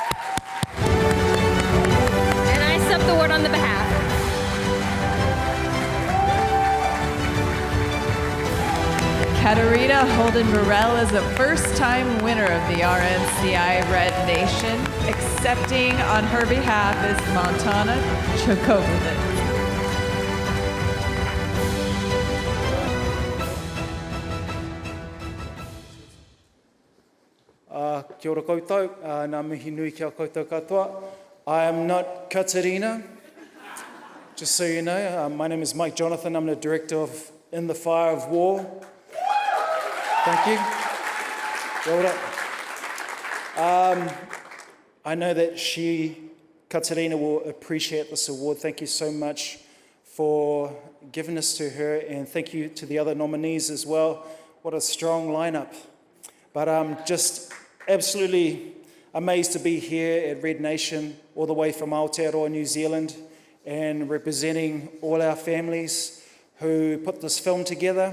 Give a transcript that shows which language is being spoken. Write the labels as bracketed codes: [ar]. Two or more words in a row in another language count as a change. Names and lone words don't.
[en] And I sub the word on the behalf. Katarina Holden-Burrell is a first-time winner of the RNCI Red Nation. Accepting on her behalf is Montana Jacobowitz. [mi] Kia ora koutou, nā mihi nui kia koutou katoa. [en] I am not Katarina. Just so you know, my name is Mike Jonathan. I'm the director of In the Fire of War. Thank you. [mi] Kia ora. [en] I know that Katarina, will appreciate this award. Thank you so much for giving this to her, and thank you to the other nominees as well. What a strong lineup. But I'm just absolutely amazed to be here at Red Nation, all the way from Aotearoa, New Zealand, and representing all our families who put this film together.